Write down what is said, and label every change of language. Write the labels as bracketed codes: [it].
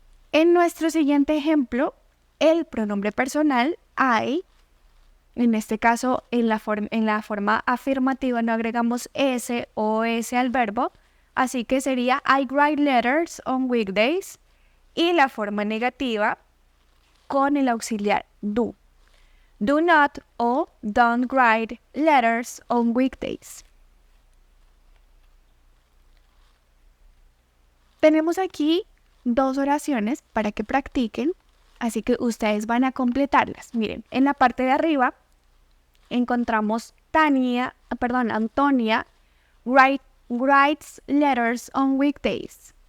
[es] En nuestro siguiente ejemplo, el pronombre personal I, en este caso en la forma afirmativa no agregamos s o s al verbo, así que sería [en] I write letters on weekdays, [es] y la forma negativa con el auxiliar do. [en] Do not o don't write letters on weekdays. [es] Tenemos aquí dos oraciones para que practiquen, así que ustedes van a completarlas. Miren, en la parte de arriba encontramos [en] Antonia writes letters on weekdays.